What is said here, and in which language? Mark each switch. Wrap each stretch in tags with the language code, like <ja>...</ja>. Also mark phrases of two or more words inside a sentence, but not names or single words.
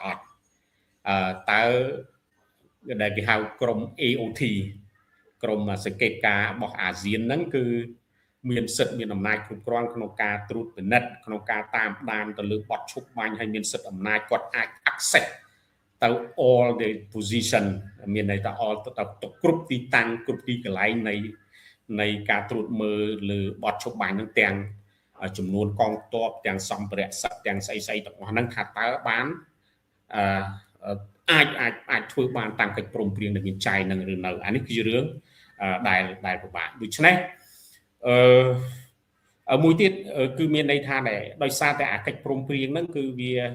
<km>ត់តើដែលគេហៅក្រុម AOT ក្រុមសង្កេតការរបស់អាស៊ានហ្នឹងគឺមានសិទ្ធិមានអំណាចគ្រប់គ្រាន់ក្នុងការត្រួតពិនិត្យក្នុងការតាមដានទៅលើបទឈប់បាញ់ហើយមានសិទ្ធិអំណាចគាត់អាច access ទៅ</km> <en>all the position</en> <km>មានន័យថា all ទៅគ្រប់ទីតាំងគ្រប់ទីកន្លែងនៃការត្រួតមើលលើបទឈប់បាញ់ហ្នឹងទាំងចំនួនកងទ័ពទាំងសម្ភារៈសឹកទាំងស្អីទាំងអស់ហ្នឹងថាតើបាន អាចធ្វើបានតាមកិច្ចព្រមព្រៀងដែលមានចែងនឹងឬនៅអានេះគឺជារឿងដែលពិបាកដូច្នេះមួយទៀតគឺមានន័យថាដោយសារតែអាកិច្ចព្រមព្រៀងហ្នឹងគឺវា</km>